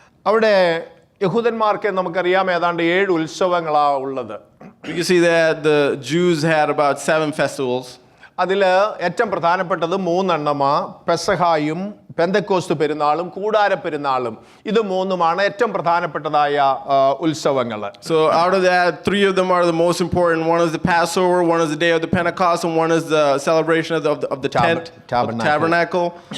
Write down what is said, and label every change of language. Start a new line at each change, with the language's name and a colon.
Malayalam: അവിടെ യഹൂദന്മാർക്ക് നമുക്കറിയാം ഏതാണ്ട് 7 ഉത്സവങ്ങളാണ് ഉള്ളത്.
English: We can see that the Jews had about 7 festivals.
Malayalam: അതിൽ ഏറ്റവും പ്രധാനപ്പെട്ടത് 3 എണ്ണമാ. പെസഹായും പെന്തക്കോസ്ത് പെരുന്നാളും കൂടാര പെരുന്നാളും. ഇത് 3ഉമാണ് ഏറ്റവും പ്രധാനപ്പെട്ടതായ ഉത്സവങ്ങൾ.
English: So out of that, 3 of them are the most important. One is the Passover, one is the day of the Pentecost, and one is the celebration of the tent, tabernacle.